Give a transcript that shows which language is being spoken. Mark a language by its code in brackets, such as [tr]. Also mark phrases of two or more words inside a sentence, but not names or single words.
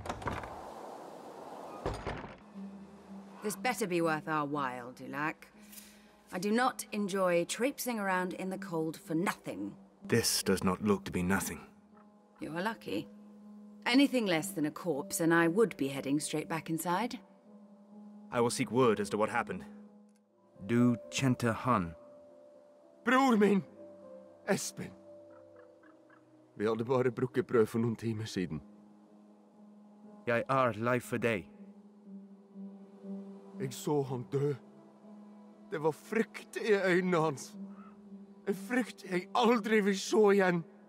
[en] This better be worth our while, Du Lac. I do not enjoy traipsing around in the cold for nothing. This does not look to be nothing. You are lucky. Anything less than a corpse, and I would be heading straight back inside. I will seek word as to what happened. [no] Du kjente han. Bror min! Espen. Vi hadde bare brukket brød for noen timer siden. Jeg er lei for deg. Jeg så han dø. Det var frykt i øynene hans. En frykt jeg aldri vil se igjen.